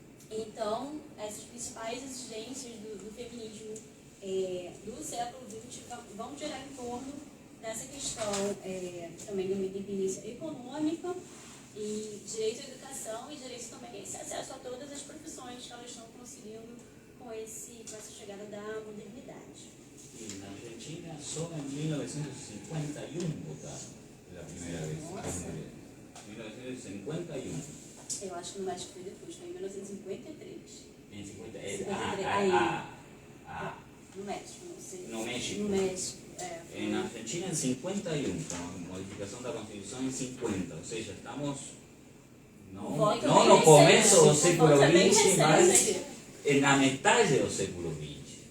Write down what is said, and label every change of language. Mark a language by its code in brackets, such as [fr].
[pt] Então, essas principais exigências do feminismo do século XX vão girar em torno dessa questão também de uma independência econômica e direito à educação e direito também a esse acesso a todas as profissões que elas estão conseguindo com essa chegada da modernidade. [es] Y en Argentina solo en 1951 votaron la primera vez. [pt] Nossa. 1951. Eu acho que no México foi depois, foi em 1953. [es] En 50, [pt] No México, não sei. No México. No México, [es] En Argentina en 51, con la modificación de la Constitución en 50, o sea, [pt] estamos no no começo do século XX, mas na metade do século XX.